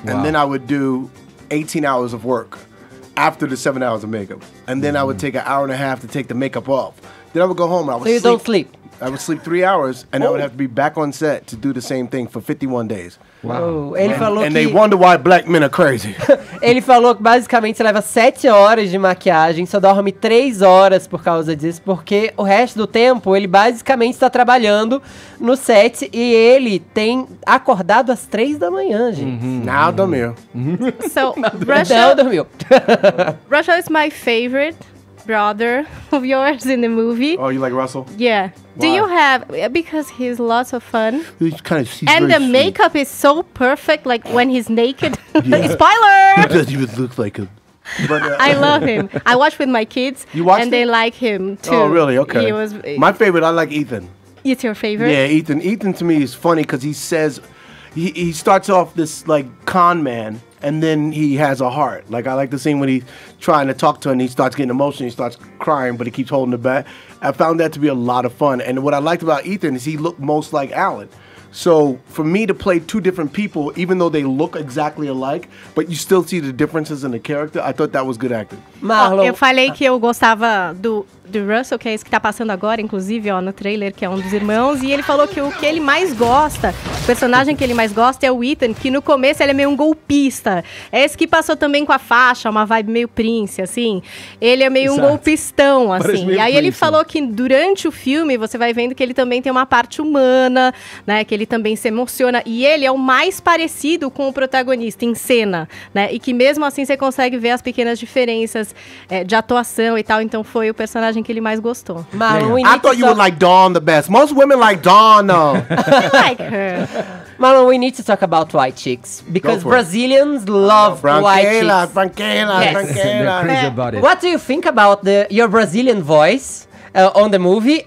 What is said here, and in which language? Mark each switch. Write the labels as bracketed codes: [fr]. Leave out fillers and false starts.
[en] Wow. And then I would do 18 hours of work after the 7 hours of makeup. And then I would take an hour and a half to take the makeup off. Then I would go home and I would So you don't sleep? I would sleep 3 hours and I would have to be back on set to do the same thing for 51 days. [pt] Wow. Ele falou [en] And [pt] que... [en] they wonder why black men are crazy. [pt] Ele falou que basicamente você leva 7 horas de maquiagem, só dorme 3 horas por causa disso, porque o resto do tempo ele basicamente está trabalhando no set e ele tem acordado às 3 da manhã, gente. Now dormiu. [en] So, [pt] Não dormiu. [en] Russell is my favorite brother of yours in the movie. Oh, you like Russell? Yeah. Do you have, because he's lots of fun. He's And the makeup is so perfect, like when he's naked. Spoiler! He doesn't even look like him. But, I love him. I watch with my kids, You watched and they it? like him too. Oh, really? Okay. He was. My favorite, I like Ethan. It's your favorite? Yeah, Ethan. Ethan to me is funny because he says, he starts off this like con man, and then he has a heart. Like I like the scene when he's trying to talk to her and he starts getting emotional, he starts crying, but he keeps holding it back. I found that to be a lot of fun. And what I liked about Ethan is he looked most like Alan. So for me to play 2 different people, even though they look exactly alike, but you still see the differences in the character, I thought that was good acting. Marlon. [pt] Eu falei que eu gostava do David Russell, que é esse que tá passando agora, inclusive, ó, no trailer, que é um dos irmãos, e ele falou que o que ele mais gosta, o personagem que ele mais gosta é o Ethan, que no começo ele é meio um golpista. É esse que passou também com a faixa, uma vibe meio Prince, assim. Ele é meio um golpistão, assim. E aí ele falou que durante o filme você vai vendo que ele também tem uma parte humana, né, que ele também se emociona, e ele é o mais parecido com o protagonista em cena, né, e que mesmo assim você consegue ver as pequenas diferenças de atuação e tal, então foi o personagem que ele mais gostou. [en] I thought you would like Dawn the best. Most women like Dawn, though. I like her. Marlon, we need to talk about white chicks because Brazilians love white chicks. [pt] Branquela. [en] They're crazy about it. What do you think about your Brazilian voice on the movie?